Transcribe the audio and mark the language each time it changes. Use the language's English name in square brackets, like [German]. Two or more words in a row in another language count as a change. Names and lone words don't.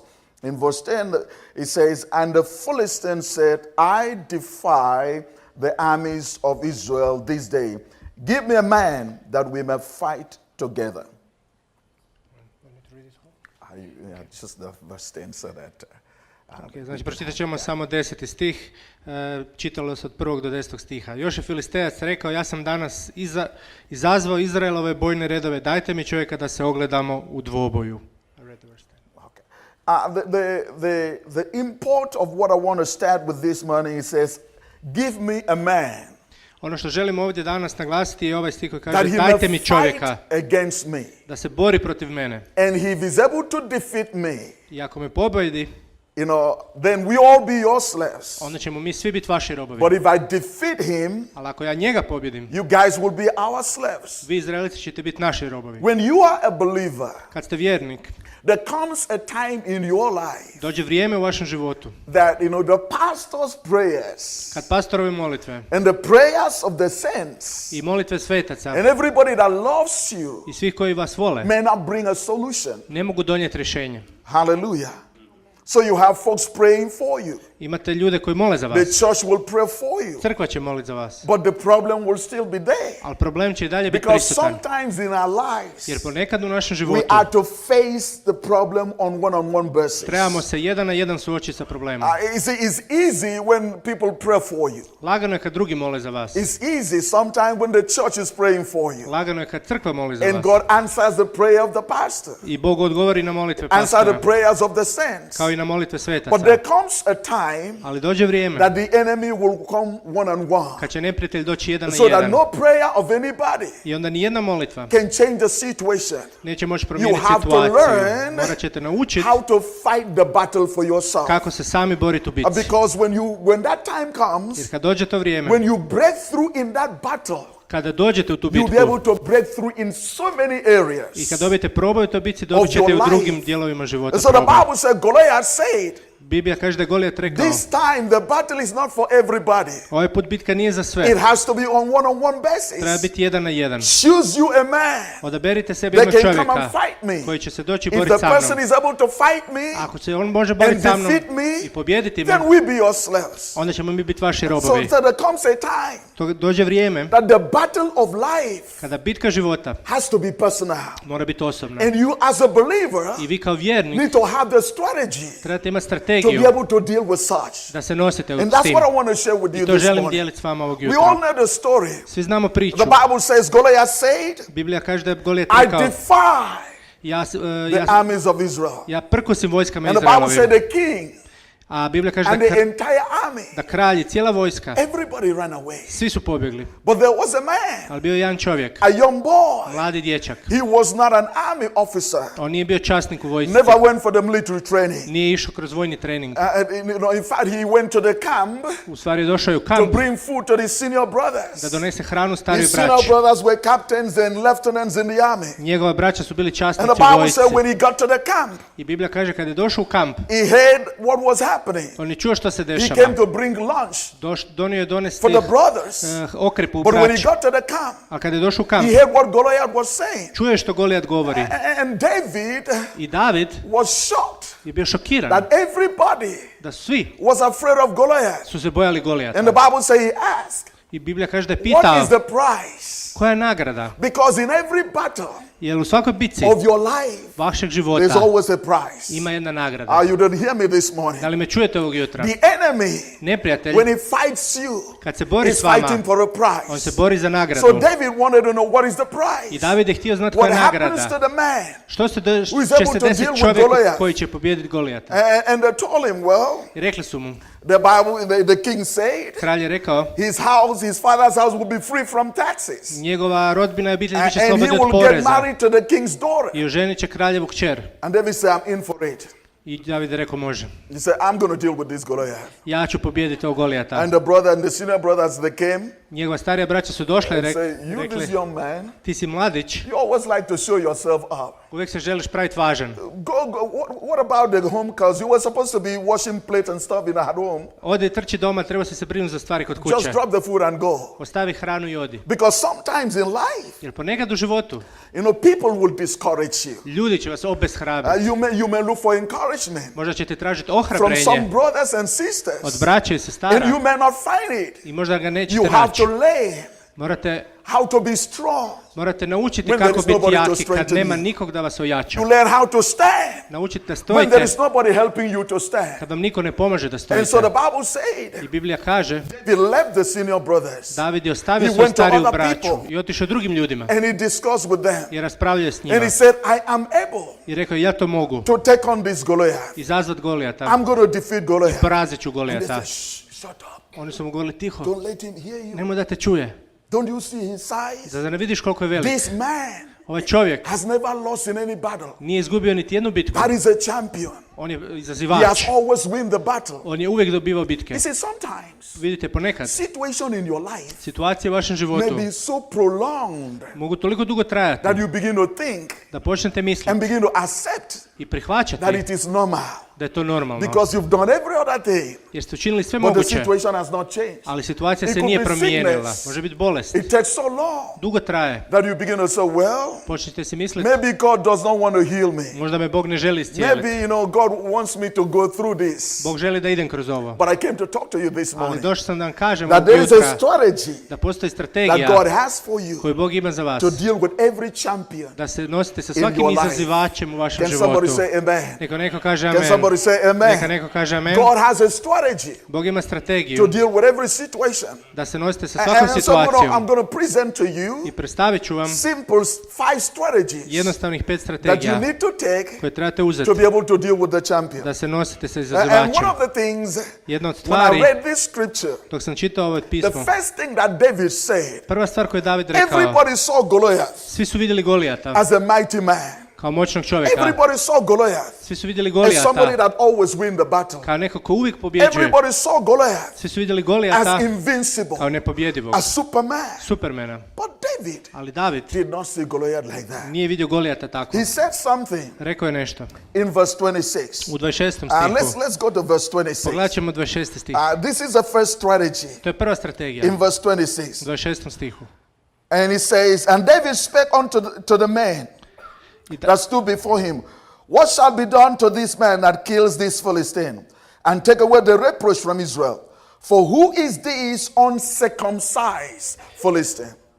[English] In verse 10, it says, And the Philistines said, I defy the armies of Israel this day. Give me a man that we may fight together. Just the verse 10 so that... [Croatian] Okay, znači, pročitat ćemo samo 10. stih, čitalo se od 1. do 10. stiha. Još je Filistejac rekao, ja sam danas izazvao Izraelove bojne redove, dajte mi čovjeka da se ogledamo u dvoboju. [English] The import of what I want to start with this morning, it says, give me a man. [Croatian] Ono što želim ovdje danas naglasiti je ovaj stih koji [English] That [Croatian] kaže [English] he [Croatian] dajte [English] may [Croatian] mi čovjeka [English] fight against me. [Croatian] da se bori protiv mene. [English] And if he's able to defeat me, [Croatian] I ako me pobjedi, [English] then we all be your slaves. [Croatian] onda ćemo mi svi biti vaši robovi. [English] But if I defeat him, [Croatian] Ali ako ja njega pobjedim, [English] you guys will be our slaves. [Croatian] vi Izraelici ćete biti naši robovi. [English] When you are a believer, [Croatian] Kad ste vjernik, [English] there comes a time in your life [Croatian] dođe vrijeme u vašem životu [English] that, the pastor's prayers [Croatian] kad pastorove molitve [English] and the prayers of the saints [Croatian] i molitve svetaca [English] and everybody that loves you [Croatian] i svih koji vas vole [English] may not bring a solution. [Croatian] ne mogu donijeti rješenje. [English] Hallelujah. So you have folks praying for you. [Croatian] Imate ljude koji mole za [English] The [Croatian] vas. [English] church will pray for you. [Croatian] Crkva će moliti za vas. [English] But the problem will still be there. [Croatian] Ali problem će i dalje biti [English] Because [Croatian] prisutan. [English] sometimes in our lives, [Croatian] Jer ponekad u našem [English] we [Croatian] životu [English] are to face the problem on one-on-one basis. [Croatian] trebamo se jedan na jedan suočiti sa problemom. [English] It's easy when people pray for you. [Croatian] Lagano je kad drugi mole za vas. [English] It's easy sometimes when the church is praying for you. [Croatian] Lagano je kad crkva moli za [English] And [Croatian] vas. [English] God answers the prayer of the pastor. [Croatian] I Bog odgovori na molitve [English] Answer the [Croatian] pastora, [English] prayers of the saints. [Croatian] kao i na molitve svetaca. [English] But there comes a time [Croatian] Ali dođe vrijeme [English] that the enemy will come one-on-one. [Croatian] kad će neprijatelj doći jedan na [English] So that [Croatian] jedan. [English] no prayer of anybody [Croatian] I onda ni jedna molitva [English] can change the situation. [Croatian] neće moći promijeniti [English] You have to [Croatian] situaciju. [English] learn [Croatian] Morat ćete naučiti [English] how to fight the battle for yourself. [Croatian] kako se sami boriti u bitci. [English] Because when that time comes, [Croatian] Jer kad dođe to vrijeme, [English] when you break through in that battle, [Croatian] kada dođete u tu [English] you'll be [Croatian] bitku [English] able to break through in so many areas. [Croatian] i kad dobijete proboj u toj bitci, dobit ćete i u [English] your [Croatian] drugim [English] life. [Croatian] dijelovima života [English] And so the [Croatian] proboj. [English] Bible said, Goliath said, [Croatian] Biblija kaže da je Golijat rekao, [English] this time the battle is not for everybody. [Croatian] ovaj put bitka nije za sve, [English] It has to be on one-on-one [Croatian] treba [English] basis. [Croatian] biti jedan na jedan. [English] Choose you a man [Croatian] Odaberite sebi [English] that [Croatian] jednog [English] can come [Croatian] čovjeka [English] and fight me. [Croatian] koji će se doći [English] If [Croatian] boriti [English] the [Croatian] sa [English] person [Croatian] mnom. [English] is able to fight me [Croatian] Ako se on može boriti sa [English] and [Croatian] mnom [English] defeat me, [Croatian] i pobjediti me, [English] then we be your slaves. [Croatian] onda ćemo mi biti vaši [English] So [Croatian] robovi. [English] there comes a time [Croatian] To dođe vrijeme [English] that the battle of life [Croatian] kada bitka života [English] has to be personal. [Croatian] mora biti osobna. [English] And you as a believer [Croatian] I vi kao vjernik [English] need to have the strategy [Croatian] trebate imati [English] to [Croatian] strategiju [English] be able to deal with such. [Croatian] da se nosite [English] And [Croatian] s [English] that's [Croatian] tim. [English] what I want to share with [Croatian] I [English] you to this [Croatian] želim [English] morning. [Croatian] dijeliti s vama ovog [English] We [Croatian] jutra. [English] all know the story. [Croatian] Svi znamo priču. [English] The Bible says Goliath said, [Croatian] Biblija kaže da je Golijat [English] I [Croatian] rekao, [English] defy the armies of Israel. [Croatian] ja prkosim vojskama [English] And the Bible said [Croatian] Izraelovim. [English] the king [Croatian] A Biblija kaže [English] and the entire army, [Croatian] da kralj i cijela vojska, [English] everybody ran away. [Croatian] svi su pobjegli. [English] But there was a man, [Croatian] Ali bio je jedan čovjek, [English] a young boy. [Croatian] mladi dječak. [English] He was not an army officer. [Croatian] On nije bio časnik u vojsci. [English] Never went for the military training. [Croatian] Nije išao kroz vojni trening. [English] In fact, he went to the camp [Croatian] U stvari je došao je u [English] to [Croatian] kamp [English] bring food to his senior brothers. [Croatian] da donese hranu stariju [English] His senior [Croatian] braći. [English] brothers were captains and lieutenants in the army. [Croatian] Njegova braća su bili [English] And [Croatian] časnici [English] the [Croatian] u [English] Bible [Croatian] vojsci. [English] said when he got to the camp, [Croatian] I Biblija kaže kad je došao u kamp, [English] he heard what was happening. [Croatian] on je čuo što se [English] He came [Croatian] dešava. [English] to bring lunch [Croatian] Donio je donesti [English] for the brothers. [Croatian] okrepu u [English] But when he [Croatian] braći. [English] got to the camp, [Croatian] A kad je došao u kamp, [English] he heard what Goliath was saying. [Croatian] čuje što Golijat govori. [English] And David [Croatian] I David [English] was shocked [Croatian] je bio šokiran [English] that everybody [Croatian] da svi [English] was afraid of Goliath. [Croatian] su se bojali Golijata. [English] And the Bible says he asked, [Croatian] I Biblija kaže da je [English] what [Croatian] pitao [English] is the price? [Croatian] koja je nagrada. [English] Because in every battle [Croatian] Jer u svakoj bitci [English] of your life, [Croatian] vašeg [English] there's [Croatian] života [English] always a price. [Croatian] ima jedna nagrada. [English] You didn't hear me this morning. [Croatian] Da li me čujete ovog jutra? [English] The enemy, [Croatian] Neprijatelj, [English] when he fights you, [Croatian] kad se bori [English] is [Croatian] s vama, [English] fighting for a [Croatian] on se [English] price. [Croatian] bori za [English] So [Croatian] nagradu. [English] David wanted to know what is the [Croatian] I [English] price. [Croatian] David je htio znati [English] What [Croatian] koja je [English] happens to [Croatian] nagrada. [English] the man? [Croatian] Što se [English] who is [Croatian] će [English] able [Croatian] se [English] to deal [Croatian] desiti [English] with [Croatian] čovjeku [English] Goliath? [Croatian] koji će pobijediti Golijata? [English] And they told him, well, [Croatian] I rekli su mu, [English] the Bible, the king said, [Croatian] kralj je rekao, [English] his house, his father's house will be free from taxes. [Croatian] njegova rodbina i obitelj biće [English] And he [Croatian] slobodna od [English] will get [Croatian] poreza. [English] married to the king's daughter. [Croatian] I oženit će kraljevu kćer. [English] And David said, I'm in for it. [Croatian] I David je rekao može. [English] He said, I'm going to deal with this Goliath. [Croatian] Ja ću pobijediti ovog Golijata. [English] And the brother and the senior brothers, they came [Croatian] Njegova starija braća su došla i [English] and say, you [Croatian] rekli, [English] this young man, [Croatian] ti si mladić, [English] you always like to show yourself up. [Croatian] uvijek se želiš praviti važan. [English] What about the home? Because you were supposed to be washing plates and stuff in at home. [Croatian] Odi i trči doma, treba se brinuti za stvari kod kuće. [English] Just drop the food and go. [Croatian] Ostavi hranu i odi. [English] Because sometimes in life, [Croatian] Jer ponekad u životu [English] people will discourage you. [Croatian] ljudi će vas obeshrabriti. [English] You may look for encouragement [Croatian] Možda ćete tražiti [English] from some [Croatian] ohrabrenje [English] brothers and [Croatian] od [English] sisters. [Croatian] braće i [English] And [Croatian] sestara [English] you may not find it. [Croatian] i možda ga [English] You [Croatian] nećete [English] have [Croatian] naći. [English] to learn [Croatian] Morate [English] how to be strong. [Croatian] naučiti [English] When there [Croatian] kako [English] is [Croatian] biti [English] nobody to [Croatian] jaki kad [English] strengthen [Croatian] nema [English] you. [Croatian] nikog da vas ojača. [English] You learn how to stand [Croatian] Naučite da [English] when [Croatian] stojite [English] there is nobody helping you to stand. [Croatian] kad vam niko ne pomaže da [English] And so the [Croatian] stojite. [English] Bible said, [Croatian] I Biblija kaže, [English] David left the senior brothers [Croatian] David je ostavio [English] He [Croatian] svoju [English] went to [Croatian] stariju [English] other [Croatian] braću [English] people. [Croatian] i otišao drugim ljudima [English] and he discussed with them. [Croatian] i raspravljao s [English] And [Croatian] njima. [English] he said, I am able [Croatian] I rekao, ja to mogu [English] to take on this Goliath. [Croatian] izazvat Golijata, [English] I'm going to defeat Goliath. [Croatian] porazit ću [English] And they [Croatian] Golijata. [English] said, shut up. [Croatian] Oni su mu govorili tiho, [English] Don't let him hear you. [Croatian] nemoj da te čuje. [English] Don't you see his size? [Croatian] Da ne vidiš koliko je velik. [English] This man [Croatian] Ovaj čovjek [English] has never lost in any battle. [Croatian] nije izgubio niti jednu bitku. [English] That is a champion. [Croatian] On je [English] He has [Croatian] izazivač. [English] always win the battle. [Croatian] On je uvijek dobivao bitke. [English] You see, sometimes [Croatian] Vidite, ponekad [English] situation in your life [Croatian] situacije u vašem [English] may [Croatian] životu [English] be so prolonged [Croatian] mogu toliko dugo trajati [English] that you begin to think [Croatian] da počnete misliti [English] and begin to accept [Croatian] i prihvaćati [English] that it is normal [Croatian] da je to normalno. [English] because you've done every other thing, [Croatian] Jer ste učinili sve [English] but the [Croatian] moguće, [English] situation has not changed. [Croatian] ali situacija [English] It [Croatian] se [English] could [Croatian] nije [English] be [Croatian] promijenila. [English] sickness. [Croatian] Može biti bolest. [English] It takes so long [Croatian] Dugo traje. [English] that you begin to say, well, [Croatian] Počnete si misliti, [English] maybe God does not want to heal me. [Croatian] možda me Bog ne želi [English] Maybe, [Croatian] iscijeliti. [English] God wants me to go through this. [Croatian] Bog želi da idem kroz ovo. [English] But I came to talk to you this [Croatian] Ali [English] morning [Croatian] došao sam da vam kažem [English] that [Croatian] ovog [English] there is a [Croatian] jutra [English] strategy [Croatian] da postoji [English] that [Croatian] strategija [English] God has for you [Croatian] koju Bog ima za vas. [English] to deal with every champion. [Croatian] Da se nosite sa [English] in [Croatian] svakim [English] your life. [Croatian] izazivačem u vašem [English] Can [Croatian] životu. [English] somebody say amen? [Croatian] Neko kaže [English] Can [Croatian] amen. [English] somebody say amen? [Croatian] Neka neko kaže amen. [English] God has a strategy [Croatian] Bog ima [English] to [Croatian] strategiju [English] deal with every situation. [Croatian] da se nosite sa svakom [English] And so [Croatian] situacijom. [English] I'm going to present to you [Croatian] I predstavit ću vam [English] simple 5 strategies [Croatian] jednostavnih 5 [English] that you [Croatian] strategija [English] need to take [Croatian] koje trebate uzeti [English] to be able to deal with the champion. [Croatian] da se nosite sa [English] And [Croatian] izazivačem. [English] one of the things, [Croatian] Jedna od [English] when I [Croatian] stvari, [English] read this scripture, [Croatian] dok sam čitao ovo [English] the [Croatian] pismo, [English] first thing that David said, [Croatian] prva stvar koju je David rekao, [English] everybody saw Goliath [Croatian] svi su vidjeli Golijata [English] as a mighty man. [Croatian] kao moćnog čovjeka. [English] Everybody saw Goliath [Croatian] Svi su vidjeli [English] as somebody [Croatian] Golijata [English] that always win the battle. [Croatian] kao neko ko uvijek pobjeđuje. [English] Everybody saw Goliath [Croatian] Svi su vidjeli [English] as [Croatian] Golijata [English] invincible, [Croatian] kao nepobjedivog, [English] as Superman. [Croatian] Supermana. [English] But David [Croatian] Ali David [English] did not see Goliath like that. [Croatian] nije vidio Golijata tako. [English] He said something [Croatian] Rekao je nešto. [English] in verse 26. [Croatian] U 26. stihu. [English] Let's go to verse 26. [Croatian] Pogledat ćemo 26. stih. [English] This is the first strategy [Croatian] To je prva strategija. [English] in verse [Croatian] U 26. 26. stihu. [English] And he says, and David spake unto to the man [Croatian] I [English] that stood before him, what shall be done to this man that kills this Philistine, and take away the reproach from Israel? For who is this uncircumcised Philistine?